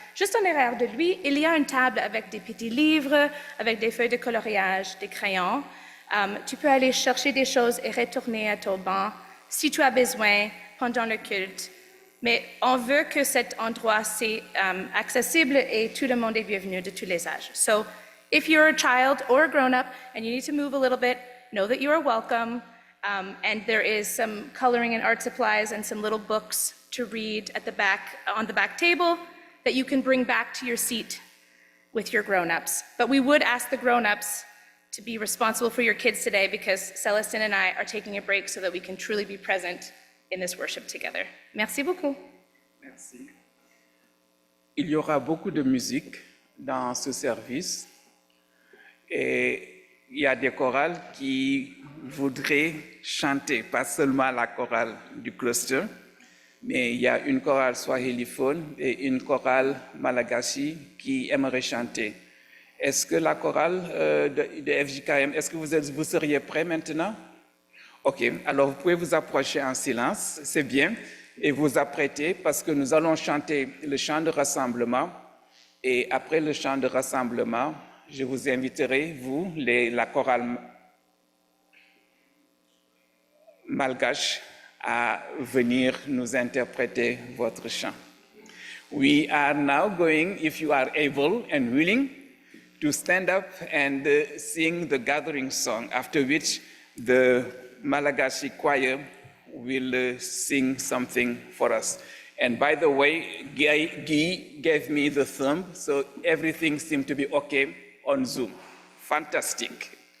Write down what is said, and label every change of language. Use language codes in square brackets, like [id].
[fr] Juste en arrière de lui, il y a une table avec des petits livres, avec des feuilles de coloriage, des crayons. Tu peux aller chercher des choses et retourner à ton banc si tu as besoin pendant le culte. Mais on veut que cet endroit soit accessible et tout le monde est bienvenu de tous les âges. [en] So, if you're a child or a grown-up and you need to move a little bit, know that you are welcome. And there is some coloring and art supplies and some little books to read at the back, on the back table that you can bring back to your seat with your grown-ups. But we would ask the grown-ups to be responsible for your kids today because Celestine and I are taking a break so that we can truly be present in this worship together. [fr] Merci beaucoup. Merci. Il y aura beaucoup de musique dans ce service et il y a des chorales qui voudraient chanter, pas seulement la chorale du cluster, mais il y a une chorale swahilophone et une chorale malagasy qui aimeraient chanter. Est-ce que la chorale de FJKM, est-ce que vous seriez prêts maintenant? Ok, alors vous pouvez vous approcher en silence, c'est bien, et vous apprêter parce que nous allons chanter le chant de rassemblement et après le chant de rassemblement, je vous inviterai, vous, la chorale malgache, à venir nous interpréter votre chant. [en] We are now going, if you are able and willing, to stand up and sing the gathering song, after which the Malagasy choir will sing something for us. And by the way, Guy gave me the thumb, so everything seemed to be okay on Zoom. Fantastic.